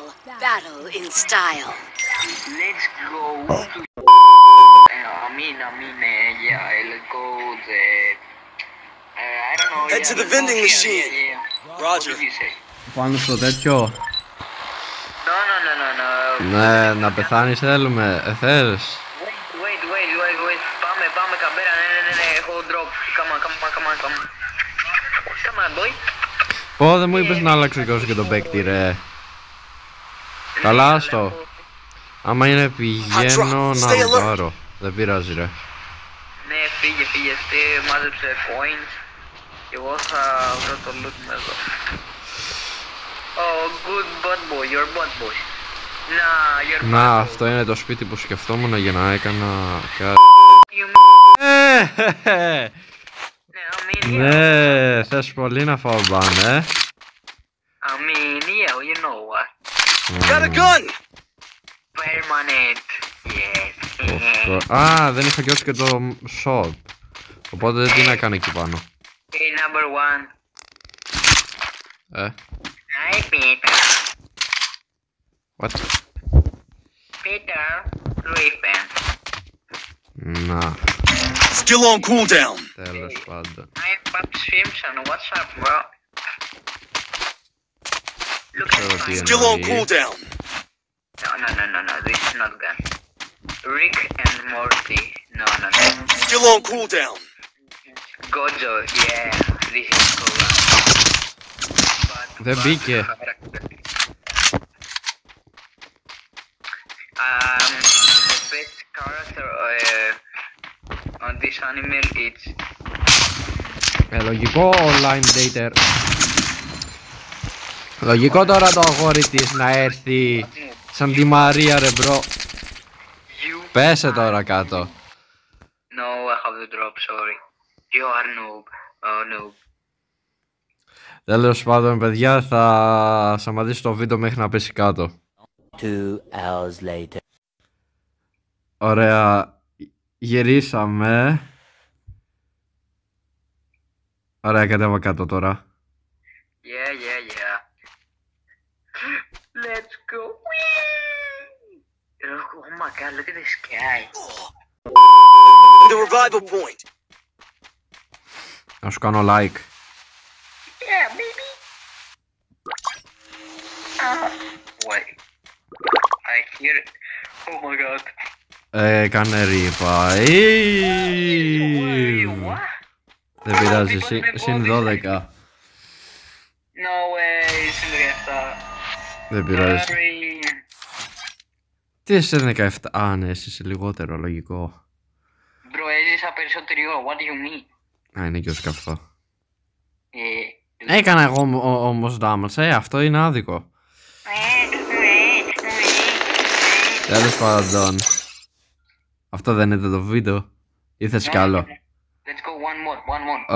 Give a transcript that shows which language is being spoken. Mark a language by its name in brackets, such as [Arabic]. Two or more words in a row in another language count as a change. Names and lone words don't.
[English] Battle in style. Let's go to... I mean, yeah, let's go the... I don't know, Head to the vending machine. Roger. What did you say? [Greek] Πάνω στο τέτοιο. [English] No. [Greek] Ναι, να πεθάνεις θέλουμε. Θες. Wait. Πάμε καμπέρα, ναι, έχω drop. [English] Come on. Come on, boy. [Greek] Πω, δεν μου είπες να αλλάξω και τον παίκτη ρε. Καλά, άστο. Άμα είναι πηγαίνω να λουτάρω. Δεν πειράζει ρε. Ναι, φύγε, μάζεψε coins. Και εγώ θα βρω το loot μου εδώ. [English] Oh, good bad boy, you're bad boy. Nah, you're bad boy. [Greek] Να, αυτό είναι το σπίτι που σκεφτόμουν για να έκανα κάτι. Ναι, θες πολύ να φάω μπάνε. [English] I mean, yeah, you know what. Got a gun. Permanent, yes. [Greek] Α, δεν είχα γιώσει και το shop. Οπότε τι να κάνω εκεί πάνω. [English] Hey, number 1. Hi, Peter. What? Peter Griffin. [Greek] Να, [English] Still on cooldown. [Greek] τέλος πάντων. [English] I'm Bob Simpson. What's up, bro? Look [Greek] Ξέρω [English] at [Greek] τι [English] my... Still on [Greek] εννοεί. [English] cooldown. No. This is not gun. Rick and Morty. No. Still on cooldown. Gojo, yeah. This is cool. [Greek] Δεν μπήκε. [English] The best character on this anime is... Λογικό online dater. [Greek] Λογικό τώρα το αγόρι της να έρθει σαν τη Μαρία ρε μπρο. [English] You... [Greek] Πέσε τώρα κάτω. [English] No, I have the drop, sorry. You are noob. Oh, noob. [Greek] Τέλος πάντων παιδιά θα σταματήσω το βίντεο μέχρι να πέσει κάτω. [English] 2 hours later. [Greek] Ωραία. Γυρίσαμε. Ωραία, κατέβα κάτω τώρα. [English] Yeah. Let's go. Whee! Oh my god, look at the sky. The revival point. [Greek] Να σου κάνω like. [English] Yeah, baby. Wait. I hear it. Oh my god. [Greek] Κάνε ρίπα. [English] What? [Greek] Δεν πειράζει, συν 12. [English] No way, [Greek] συν 17. Δεν πειράζει. [English] Sorry. [Greek] Τι είσαι 17, α ναι, εσύ είσαι λιγότερο, λογικό. Bro, έζησα περισσότερη ώρα, [English] what do you mean? [Greek] Α, είναι και ως καυτό. Έκανα εγώ όμως damage, αυτό είναι άδικο. Τέλος πάντων. Αυτό δεν είναι το βίντεο. Ή θες κι άλλο? [English] Let's go one more.